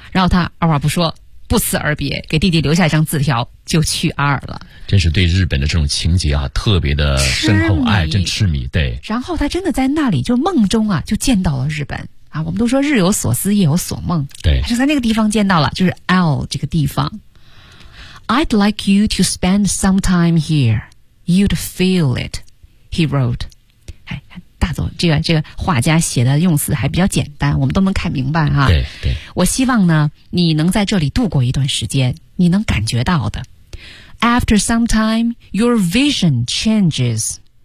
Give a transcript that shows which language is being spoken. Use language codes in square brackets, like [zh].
[zh] 然后他二话不说，不辞而别，给弟弟留下一张字条，就去阿尔了。真是对日本的这种情节啊，特别的深厚爱，真痴迷。对。然后他真的在那里就梦中啊，就见到了日本啊。我们都说日有所思，夜有所梦。对。他就在那个地方见到了，就是 L 这个地方。 [en] I'd like you to spend some time here. You'd feel it. He wrote. [zh] 哎，大总，这个画家写的用词还比较简单，我们都能看明白哈、啊。对对。我希望呢，你能在这里度过一段时间，你能感觉到的。 [en] After some time, your vision changes.